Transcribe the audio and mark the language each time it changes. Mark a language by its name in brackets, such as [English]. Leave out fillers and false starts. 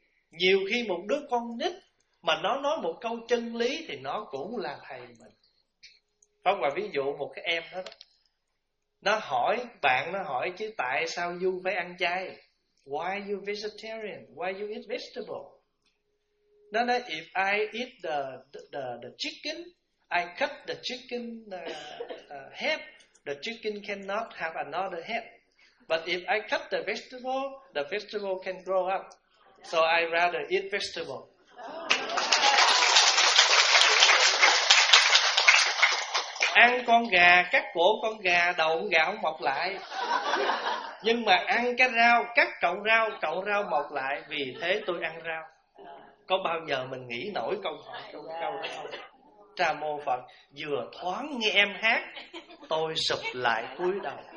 [Vietnamese] Nhiều khi một đứa con nít mà nó nói một câu chân lý thì nó cũng là thầy mình. Phóng qua ví dụ một cái em đó, nó hỏi bạn, nó hỏi chứ tại sao you phải ăn chay, [English] why you vegetarian, why you eat vegetable. [Vietnamese] Nó nói [English] if I eat the chicken, I cut the chicken head, the chicken cannot have another head. But if I cut the vegetable can grow up. So I rather eat vegetable. [Vietnamese] Ăn con gà, cắt cổ con gà, đầu con gà không mọc lại. Nhưng mà ăn cái rau, cắt cậu rau mọc lại, vì thế tôi ăn rau. Có bao giờ mình nghĩ nổi câu hỏi câu đó không? Trà mô Phật, vừa thoáng nghe em hát, tôi sụp lại cúi đầu.